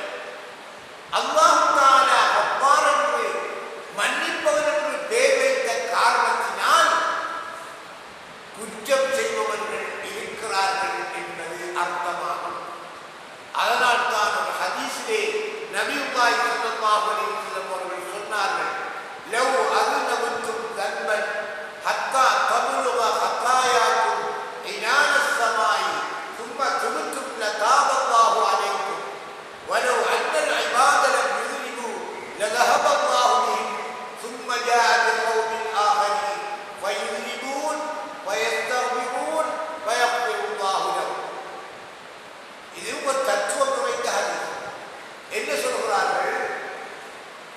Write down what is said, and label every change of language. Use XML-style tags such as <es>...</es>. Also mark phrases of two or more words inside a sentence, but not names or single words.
<ta>அல்லாஹ் தஆலா கஃபார் என்று மன்னிப்பவன் என்று பேர் வைத்த காரணத்தினால் குற்றம் செய்பவர்கள் இருக்கிறார்கள் என்பது அர்த்தமாகும். அதனால் தான் ஒரு ஹதீஸிலே நபியுல்லாஹி</ta> <ar>صلى الله عليه وسلم</ar> <ta>அவர்கள் சொன்னார்கள்,</ta> <ar>லவ் அذنبتم ذنبا حتى تبلغ خطاياكم عنان السماء ثم تبتم لتاب الله عليكم ولو أن العباد لم يذنبوا لذهب الله بهم ثم جاء بقوم آخرين فيذنبون ويستغفرون فيغفر الله لهم.</ar> <ta>இது ஒரு தத்துவம் நிறைந்த ஹதீஸ். என்ன சொல்கிறார்கள்?</ta>